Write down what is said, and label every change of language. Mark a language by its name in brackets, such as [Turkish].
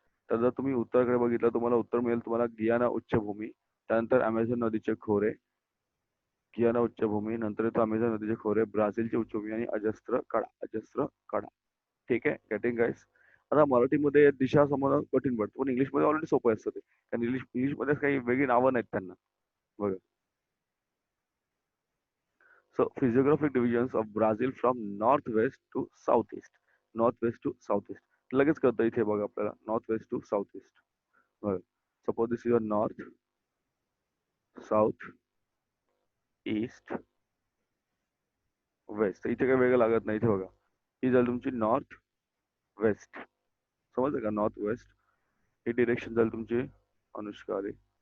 [Marathi] तर जर तुम्ही उत्तराकडे बघितलं तुम्हाला उत्तर मिळेल तुम्हाला गियाना उच्चभूमी, त्यानंतर अमेझॉन नदीचे खोरे, गियाना उच्चभूमी, नंतर येतो अमेझॉन नदीचे खोरे, ब्राझीलची उच्चभूमी आणि अजस्त्र कडा. ठीक आहे? गेटिंग गाईस? आता मराठीमध्ये दिशा समजणं कठीण पडतं, पण इंग्लिशमध्ये ऑलरेडी सोपं असतं ते. कारण इंग्लिशमध्ये काही वेगळी नावं नाहीत त्यांना. बघा. [English] So physiographic divisions of Brazil from northwest to southeast. Northwest to southeast. [Marathi] लगेच कळतं इथे बघा आपल्याला [English] northwest to southeast. [Marathi] बघा. [English] Suppose this is your north, south, east, west. [Marathi] इथे काही वेगळं लागत नाही, इथे बघा. ही झाली तुमची नॉर्थ वेस्ट. समजलं का? North west. ही डिरेक्शन झाली तुमची अनुष्कारी.